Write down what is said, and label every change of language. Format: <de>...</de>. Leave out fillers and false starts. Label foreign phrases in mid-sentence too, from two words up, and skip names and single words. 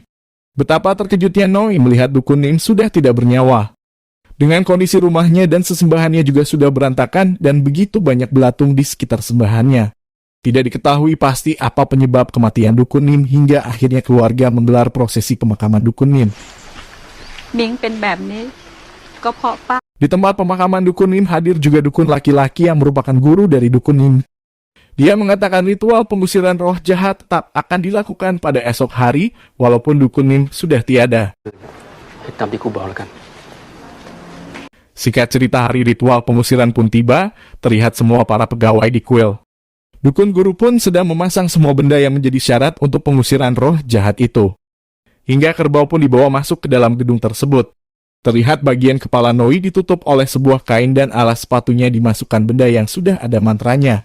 <id>Betapa terkejutnya Noi melihat Dukun Nim sudah tidak bernyawa. Dengan kondisi rumahnya dan sesembahannya juga sudah berantakan dan begitu banyak belatung di sekitar sembahannya. Tidak diketahui pasti apa penyebab kematian Dukun Nim hingga akhirnya keluarga menggelar prosesi pemakaman Dukun Nim.</id> <th>มิงเป็นแบบนี้ก็เพราะป้า</th> <id>Di tempat pemakaman Dukun Nim hadir juga dukun laki-laki yang merupakan guru dari Dukun Nim. Dia mengatakan ritual pengusiran roh jahat tetap akan dilakukan pada esok hari walaupun Dukun Nim sudah tiada.</id> <th>ให้ตามที่ครูบอกแล้วกัน</th> <id>Singkat cerita, hari ritual pengusiran pun tiba, terlihat semua para pegawai di kuil. Dukun guru pun sedang memasang semua benda yang menjadi syarat untuk pengusiran roh jahat itu. Hingga kerbau pun dibawa masuk ke dalam gedung tersebut. Terlihat bagian kepala Noi ditutup oleh sebuah kain dan alas sepatunya dimasukkan benda yang sudah ada mantranya.</id>